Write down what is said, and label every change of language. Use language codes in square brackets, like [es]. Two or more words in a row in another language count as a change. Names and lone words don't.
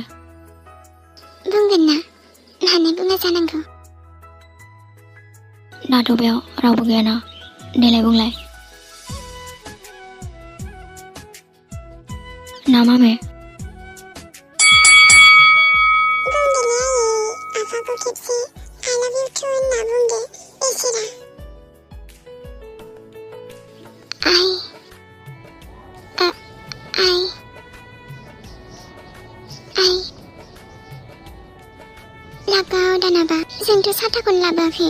[brx] बुंगोन ना मानो बुङा जानांगौ दाथ' बेयाव रावबो गैयाना देलाय बुंलाय ना मामे बुंदोलै आयै आफाखौ खेबसे [en] I love you too [brx] होनना बुंदो इसोरा आइ लाबाव दानाबा जोंथ' साथाखौनो लाबोआखै